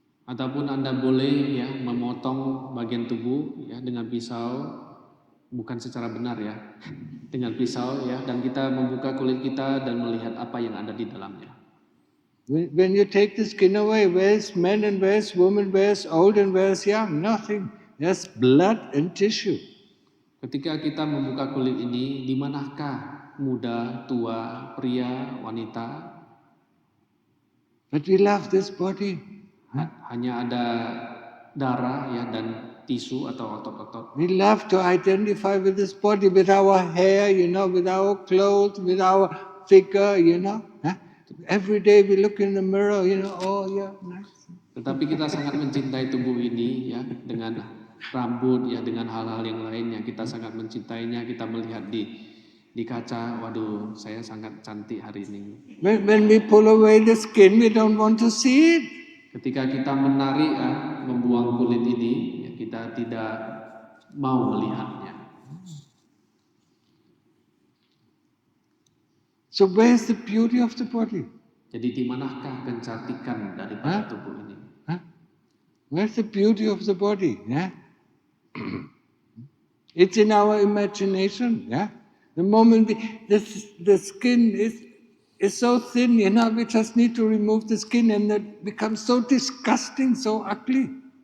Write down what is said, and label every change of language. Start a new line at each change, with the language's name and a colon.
Indonesian: Ataupun Anda boleh ya memotong bagian tubuh ya dengan pisau, bukan secara benar ya, dengan pisau ya, dan kita membuka kulit kita dan melihat apa yang ada di dalamnya.
English: When you take the skin away, where's men and where's women, where's old and where's young? Nothing. Just blood and tissue.
Indonesian: Ketika kita membuka kulit ini, di manakah muda, tua, pria, wanita?
English: But we love this body.
Indonesian: Hanya ada darah ya dan tisu atau otot-otot.
English: We love to identify with this body, with our hair, with our clothes, with our figure, Every day we look in the mirror, oh yeah, nice.
Indonesian: Tetapi kita sangat mencintai tubuh ini ya dengan rambut ya dengan hal-hal yang lainnya. Kita sangat mencintainya, kita melihat di kaca, waduh, saya sangat cantik hari ini.
English: When we pull away the skin, we don't want to see it.
Indonesian: Ketika kita menarik membuang kulit ini, ya kita tidak mau melihatnya.
English: So where's the beauty of the body?
Indonesian: Jadi di manakah kecantikan daripada tubuh ini?
English: Where's the beauty of the body? Yeah? It's in our imagination. Yeah? The moment the skin is so thin, we just need to remove the skin and it becomes so disgusting, so ugly.